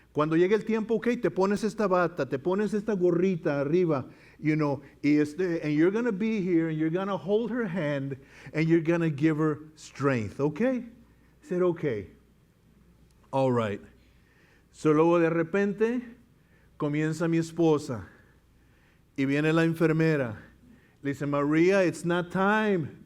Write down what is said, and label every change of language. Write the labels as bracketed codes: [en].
[es] Cuando llegue el tiempo, ok, te pones esta bata, te pones esta gorrita arriba, [en] you know, and you're going to be here, and you're going to hold her hand, and you're going to give her strength, okay? I said, okay. All right. [es] So luego de repente comienza mi esposa y viene la enfermera. Le dice, María, [en] it's not time.